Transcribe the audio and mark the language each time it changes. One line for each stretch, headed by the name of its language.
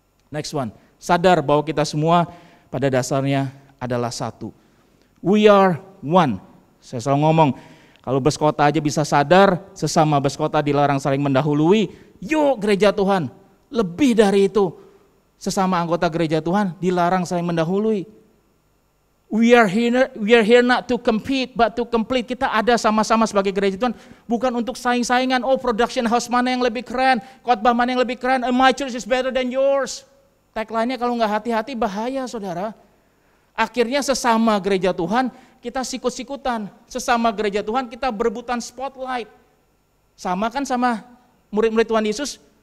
English: Next one,
Indonesian: sadar bahwa kita semua pada dasarnya adalah satu.
English: We are one.
Indonesian: Saya selalu ngomong, kalau berskota aja bisa sadar, sesama berskota dilarang saling mendahului. Yuk gereja Tuhan, lebih dari itu. Sesama anggota gereja Tuhan dilarang saling mendahului.
English: We are here not to compete, but to complete.
Indonesian: Kita ada sama-sama sebagai gereja Tuhan, bukan untuk saing-saingan. Oh, production house mana yang lebih keren, khotbah mana yang lebih keren.
English: My church is better than yours.
Indonesian: Tagline-nya kalau nggak hati-hati bahaya saudara. Akhirnya sesama gereja Tuhan kita sikut-sikutan. Sesama gereja Tuhan kita berebutan spotlight. Sama kan sama murid-murid Tuhan Yesus.